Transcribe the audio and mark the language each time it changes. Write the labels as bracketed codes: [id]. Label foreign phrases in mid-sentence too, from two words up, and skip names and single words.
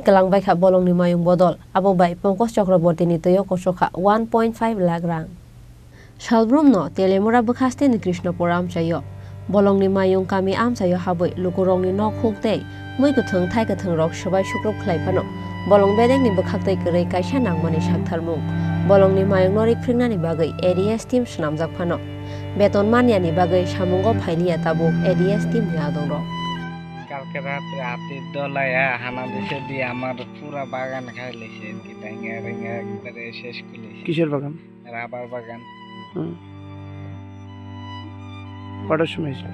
[trp] kalangbai kha bolongni mayung bodol abo bai Pongkos Chakraborty ni toyo kosokha 1.5 lakh rang Salbrum no telemura bukhaste ni Krishnapur amchayo bolongni mayung kami amchayo haboi lukurongni nok huktei moi kuthung thai kuthung rok sabai sukrop khlaiphano bolong bedeng ni bukhaktei korei kaisa nangmani saktharmung bolongni mayung norik phringnani bagai ADS team snamjak phano বেতন মানিয়ানি বাগৈ সামুঙ্গ ফাইলিয়া তাবুক এডিএস টিম নিয়াদংর [bn] কালকে রাতে হাতির দলায়া হানা দিছে দিয়ে আমার পুরা বাগান খাই লেছে কি টাঙ্গা রেঙ্গা একবারে শেষ করে কিসের বাগান রাবার বাগান কটার সময় ছিল